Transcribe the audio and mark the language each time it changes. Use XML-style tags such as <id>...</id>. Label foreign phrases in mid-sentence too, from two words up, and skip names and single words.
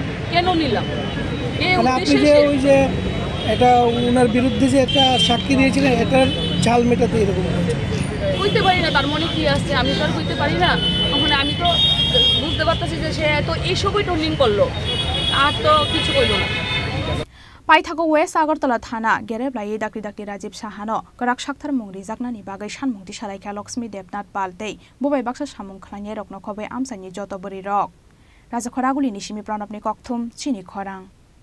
<bn>কেন নিলাম? এই উদ্দেশ্যে ওই যে এটা ওনার বিরুদ্ধে যে একটা সাক্ষী দিয়েছিলেন, এটার ঝাল মেটাতে এরকম বুঝতে পারি না তার মনে কি আছে, আমি তো আর বুঝতে পারি না। ওখানে আমি তো বুঝতে পারতেছি যে সে তো এইসবই টর্নিং করলো, আর তো কিছু করলো না।</bn> <trp>Phaithago West Agartala Thana Gereblai Dakri Rajib Sahano Garak Shaktar Mung Rijaknani Bagai Shanmung Tisalaika Laxmi Debnath Palte Bobai Baksa Shamung Khlaini Rokno Khobe Amchaio Joto Bororok Rajakhor Agulini Shimi Pranapni Kokthum Chini Khorang</trp>